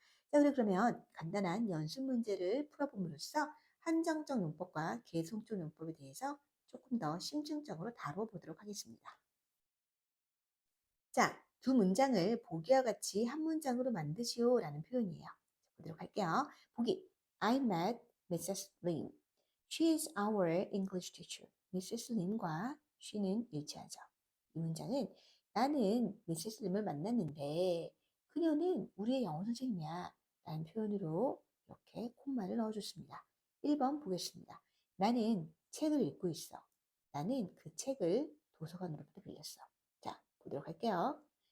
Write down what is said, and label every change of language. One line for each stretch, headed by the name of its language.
Korean: 자, 그러면 간단한 연습 문제를 풀어봄으로써 한정적 용법과 계속적 용법에 대해서 조금 더 심층적으로 다뤄보도록 하겠습니다. 자, 두 문장을 보기와 같이 한 문장으로 만드시오 라는 표현이에요. 보도록 할게요. 보기
English: I met Mrs. Lin. She is our English teacher. Mrs.
Korean: Lin과 she는 일치하죠. 이 문장은 나는 Mrs. Lin을 만났는데 그녀는 우리의 영어 선생님이야 라는 표현으로 이렇게 콤마를 넣어줬습니다. 1번 보겠습니다. 나는 책을 읽고 있어. 나는 그 책을 도서관으로부터 빌렸어. 자, 보도록 할게요.